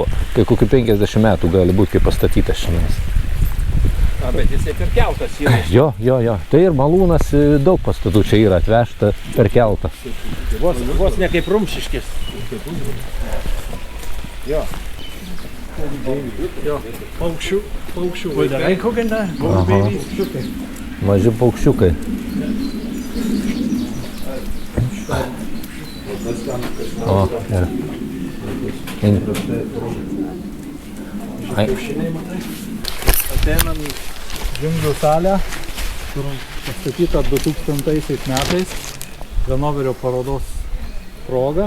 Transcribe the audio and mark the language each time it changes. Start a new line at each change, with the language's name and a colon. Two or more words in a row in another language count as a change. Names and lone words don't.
Lithuanian: Tai kokių 50 metų gali būti, kaip pastatytas šiandien. A, bet jisai per keltas yra. Jo. Tai ir Malūnas, daug pastatų čia yra atvežta per keltą. Vos ne kaip Rumšiškės. Jo. Jo, paukščių.
German: Wollt ihr reingucken da? Vogelbabys?
Lithuanian: Maži paukščiukai. O, ir. Ateinam į džiunglių salę, kur pastatyta 2000 metais Hanoverio parodos proga.